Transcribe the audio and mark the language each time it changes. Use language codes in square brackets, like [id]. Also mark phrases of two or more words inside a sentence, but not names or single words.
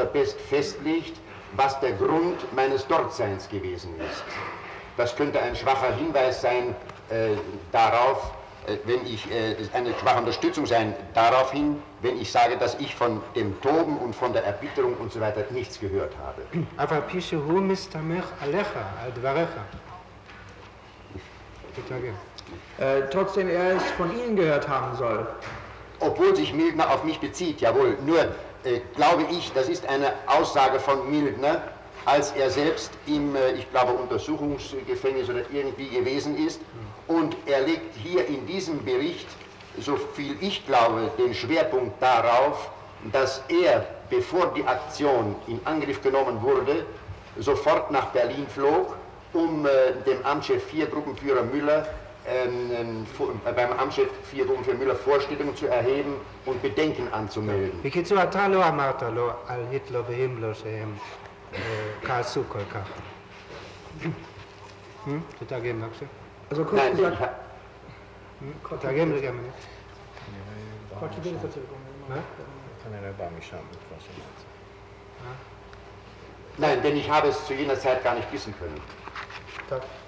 [de] Best festlegt, was der Grund meines Dortseins gewesen ist. Das könnte ein schwacher Hinweis sein darauf, eine schwache Unterstützung sein darauf hin, wenn ich sage, dass ich von dem Toben und von der Erbitterung und so weiter nichts gehört habe. [he] אבל פי שהוא מסתמך עליך, על דבריך. [de] Trotzdem er es von Ihnen gehört haben soll. Obwohl sich Mildner auf mich bezieht, jawohl. Nur glaube ich, das ist eine Aussage von Mildner, als er selbst im, ich glaube, Untersuchungsgefängnis oder irgendwie gewesen ist. Und er legt hier in diesem Bericht, so viel ich glaube, den Schwerpunkt darauf, dass er, bevor die Aktion in Angriff genommen wurde, sofort nach Berlin flog, um dem Amtschef 4 Gruppenführer Müller beim Amtschef 4 Gruppenführer Müller Vorstellungen zu erheben und Bedenken anzumelden. [he] בקיצור, אתה לא אמרת לו על היטלר והימלר שהם כעסו כל כך. תתרגם בבקשה. [de] Also kurz gesagt, [he] תתרגם לגרמנית. כנראה בא משם, כבר שמעתי. [de] Nein, denn ich habe es zu jener Zeit gar nicht wissen können. [he] טוב.